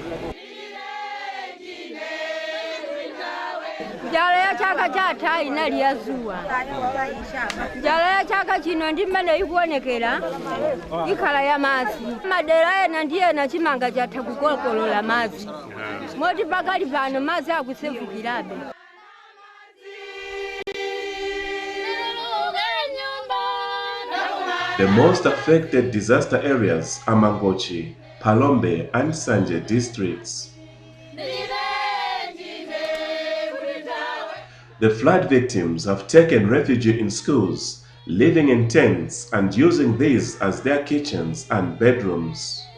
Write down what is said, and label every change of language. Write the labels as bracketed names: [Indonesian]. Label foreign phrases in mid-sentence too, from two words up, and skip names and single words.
[Nyanja] Njala ya chaka chatha inali yazuwa. Njala ya chaka chino ndi mmene ikuonekera ikhala ya madzi. Madera ena ndiye na chimanga chatha kukokolola madzi. Moti pakali pano madzi akusefukirabe. [English] The most affected disaster areas are Mangochi, Palombe and Sanje districts. The flood victims have taken refuge in schools, living in tents and using these as their kitchens and bedrooms.